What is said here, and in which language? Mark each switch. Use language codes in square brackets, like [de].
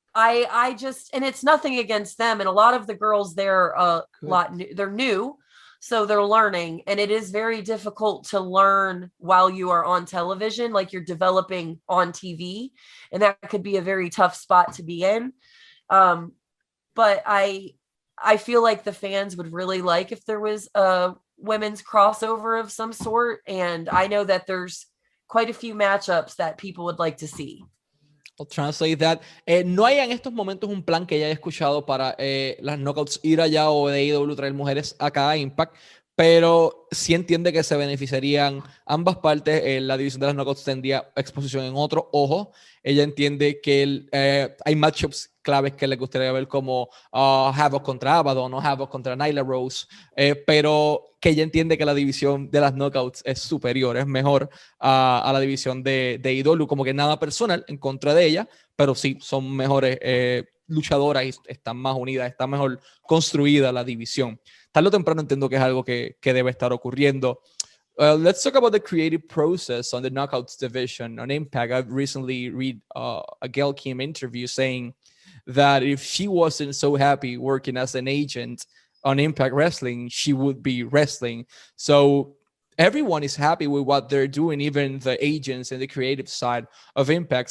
[en] I just, and it's nothing against them. And a lot of the girls there, they're new, so they're learning, and it is very difficult to learn while you are on television, like you're developing on TV, and that could be a very tough spot to be in. But I feel like the fans would really like if there was a women's crossover of some sort, and I know that there's quite a few matchups that people would like to see. I'll translate that. [es] No hay en estos momentos un plan que haya escuchado para las knockouts ir allá o de IW traer mujeres acá a Impact, pero sí entiende que se beneficiarían ambas partes. La división de las knockouts tendría exposición en otro ojo. Ella entiende que hay matchups claves que le gustaría ver, como Havok contra Abaddon o Havok contra Nyla Rose, pero que ella entiende que la división de las knockouts es superior, es mejor a la división de IW. Como que nada personal en contra de ella, pero sí son mejores luchadoras y están más unidas, está mejor construida la división. Tarde o temprano entiendo que es algo que debe estar ocurriendo. [en] Let's talk about the creative process on the Knockouts division on Impact. I've recently read a Gail Kim interview saying that if she wasn't so happy working as an agent on Impact Wrestling, she would be wrestling. So everyone is happy with what they're doing, even the agents and the creative side of Impact.